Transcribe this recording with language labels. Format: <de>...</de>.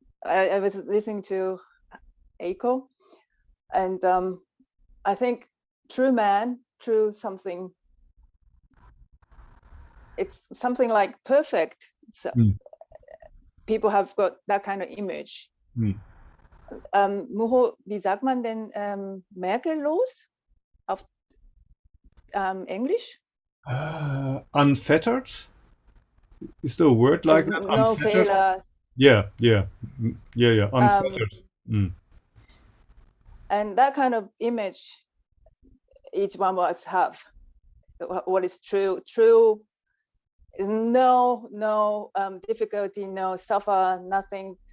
<en>I was listening to Eiko, and I think true man, true something. It's something like perfect. So people have got that kind of image.</en> <de>Muho, wie sagt man denn merkellos auf English?</de> <en>Unfettered? Is there a word like that? No Fehler. Yeah. Unfettered. And that kind of image, each one of us have. What is true? True is no difficulty, no suffer, nothing.</en>